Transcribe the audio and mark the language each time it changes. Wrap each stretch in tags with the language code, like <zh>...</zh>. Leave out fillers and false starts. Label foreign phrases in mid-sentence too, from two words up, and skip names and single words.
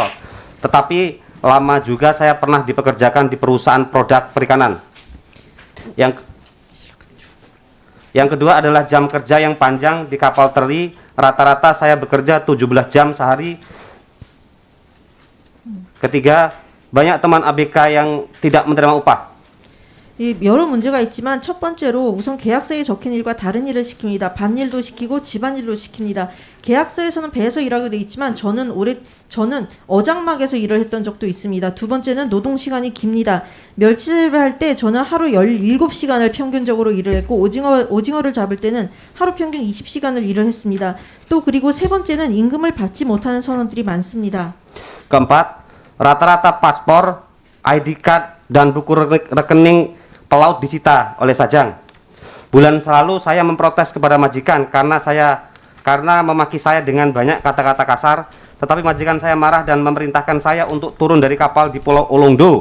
<id>Tetapi lama juga saya pernah dipekerjakan di perusahaan produk perikanan. Yang kedua adalah jam kerja yang panjang di kapal teri. Rata-rata saya bekerja 17 jam sehari. Ketiga, banyak teman ABK yang tidak menerima upah.</id> <ko>여러 문제가 있지만 첫 번째로 우선 계약서에 적힌 일과 다른 일을 시킵니다. 반일도 시키고 집안일도 시킵니다. 계약서에서는 배에서 일하게 돼 있지만 저는 어장막에서 일을 했던 적도 있습니다. 두 번째는 노동 시간이 깁니다. 멸치를 할 때 저는 하루 17시간을 평균적으로 일을 했고 오징어를 잡을 때는 하루 평균 20시간을 일을 했습니다. 또 그리고 세 번째는 임금을 받지 못하는 선원들이 많습니다.</ko> <id>Keempat, rata-rata paspor,</id> <en>ID card,</en> <id>dan buku rekening pelaut disita oleh Sajang. Bulan lalu saya memprotes kepada majikan karena memaki saya dengan banyak kata-kata kasar, tetapi majikan saya marah dan memerintahkan saya untuk turun dari kapal di Pulau Olongdo.</id>